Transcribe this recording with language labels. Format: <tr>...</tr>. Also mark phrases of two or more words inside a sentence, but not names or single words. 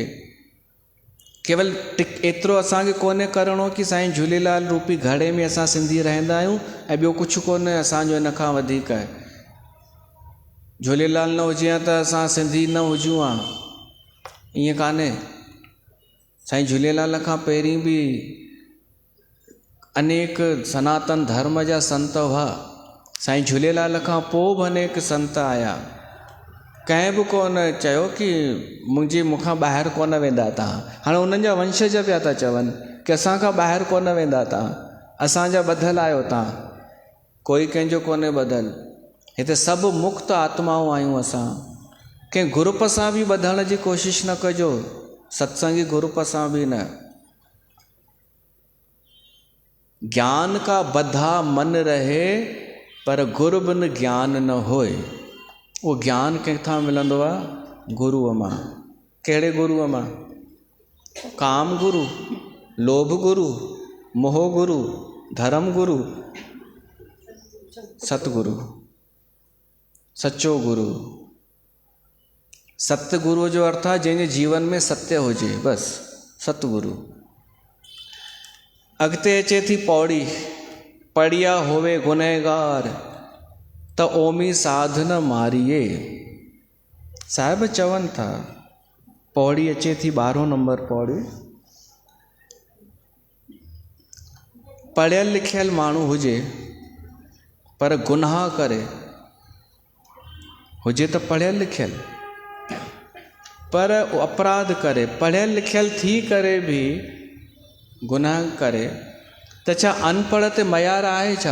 <sd>केवल एतिरो असांखे कोन्हे करिणो कि साईं झूलेलाल रूपी घड़े में असां सिंधी रहंदा आहियूं ऐं ॿियो कुझु कोन्हे असांजो इन खां वधीक आहे। झूलेलाल न हुजे हा त असां सिंधी न हुजूं हा, ईअं कान्हे। साईं झूलेलाल खां पहिरीं बि अनेक सनातन धर्म जा संत हुआ, साईं झूलेलाल खां पोइ बि अनेक संत आया। कंहिं बि कोन चयो कि मूंखां ॿाहिरि कोन वेंदा तव्हां। हाणे उन्हनि जा वंशज पिया था चवनि कि असां खां ॿाहिरि कोन वेंदा तव्हां, असांजा ॿधल आहियो तव्हां। कोई कंहिंजो कोन्हे ॿधल, हिते सभु मुक्त आत्माऊं आहियूं असां। कंहिं ग्रुप सां बि ॿधण जी कोशिशि न कजो, सत्संगी ग्रुप सां बि न।</sd> <hi>ज्ञान का बधा मन रहे पर गुरु बिन ज्ञान न होए।</hi> <sd>उहो ज्ञान किथां मिलंदो आहे? गुरूअ मां। कहिड़े गुरूअ मां? काम गुरु, लोभ गुरु, मोह गुरु, धर्म गुरु, सतगुरु, सच्चो गुरु। सत्य गुरुअ जो अर्थ आहे जंहिंजे जीवन में सत्य हुजे, बसि सतगुरु। अॻिते अचे थी पौड़ी,</sd> <pa>पढ़िया होवे गुनहगार त ओमी साधन मारिए।</pa> <sd>साहिब चवनि था, पौड़ी अचे थी 12 नंबर पौड़ी, पढ़ियल लिखियल माण्हू हुजे पर गुनाह करे, हुजे त पढ़ियल लिखियल पर अपराध करे, पढ़ियल लिखियल थी करे बि गुनाह करे, त छा अनपढ़ ते मयार आहे छा?</sd>